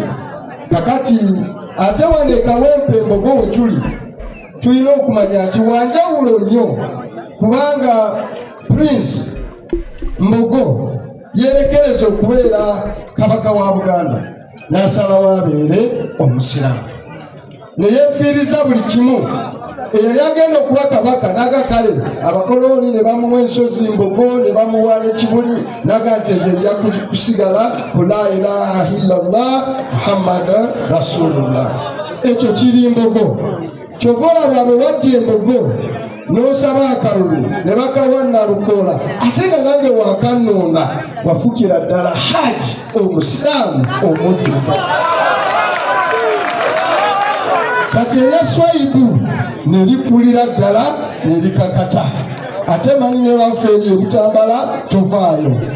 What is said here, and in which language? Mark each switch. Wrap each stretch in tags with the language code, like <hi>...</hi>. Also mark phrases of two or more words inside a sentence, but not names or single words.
<lg>Kakati ate wano e Kawempe Mbogo we tuli tulina okumanya nti wanjawulo nnyo kubanga Prince Mbogo yerekereza okubeera kabaka wa Buganda n'asalawo abeere omusiraamu ne yeefiiriza buli kimu. Eyali agenda okuba kabaka naga kale abakoloni ne bamuwa ensozi Mbogo ne bamuwa n'ekibuli naga nti nze nja kusigala ku</lg> <ar>لا إله إلا الله محمد رسول الله.</ar> <lg>Ekyo kiri Mbogo. Kyova olaba bwe wajja Mbogo n'osaba akalulu ne bakawa Nalukoola ate nga nange wakannonda wafukira ddala Haji omusiraamu omujjuvu. Kati eryaswaibu ne lipulira ddala ne likakata ate manyi ne waffe eri Butambala tovaayo.</lg>